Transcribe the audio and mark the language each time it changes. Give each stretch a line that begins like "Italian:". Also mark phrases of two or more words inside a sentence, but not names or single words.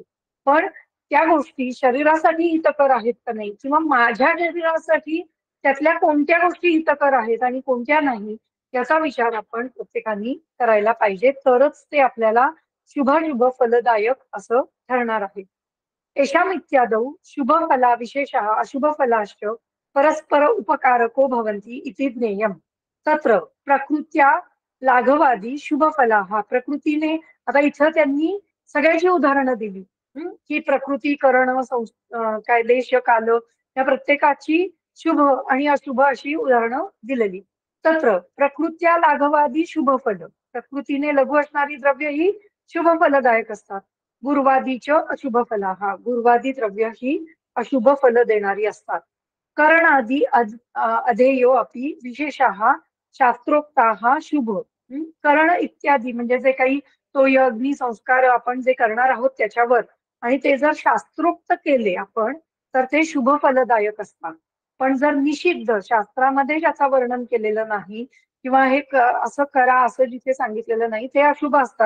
Marathi: पण त्या गोष्टी शरीरासाठी हितकर आहेत का नाही किंवा माझ्या शरीरासाठी त्यातल्या कोणत्या गोष्टी हितकर आहेत आणि कोणत्या नाही याचा विचार आपण प्रत्येकाने करायला पाहिजे, तरच ते आपल्याला शुभाशुभ फलदायक असं ठरणार आहे.
Sanskrit: एषामित्यादौ शुभफला विशेषः अशुभफलाश्च परस्पर उपकारको भवन्ति इति ज्ञेयम्. तत्र प्रकृत्या लाघवादी शुभफलाः
Marathi: प्रकृतीने, आता इथं त्यांनी सगळ्याची उदाहरणं दिली, की प्रकृती, करण, काय देश, काल या प्रत्येकाची शुभ आणि अशुभ अशी उदाहरणं दिलेली.
Sanskrit: तत्र प्रकृत्या लाघवादी शुभफल,
Marathi: प्रकृतीने लघु असणारी द्रव्य ही शुभफलदायक असतात.
Sanskrit: गुरुवादीच अशुभ फला,
Marathi: हा गुरुवादी द्रव्य ही अशुभ फल देणारी असतात.
Sanskrit: करणादी अधेयो अपि विशेषः शास्त्रोक्ताः शुभ.
Marathi: कर्ण इत्यादी म्हणजे जे काही तो अग्नी संस्कार आपण जे करणार आहोत त्याच्यावर, आणि ते जर शास्त्रोक्त केले आपण तर ते शुभ फलदायक असतात. पण जर निषिद्ध, शास्त्रामध्ये ज्याचं वर्णन केलेलं नाही किंवा हे असं करा असं जिथे सांगितलेलं नाही ते अशुभ असतात.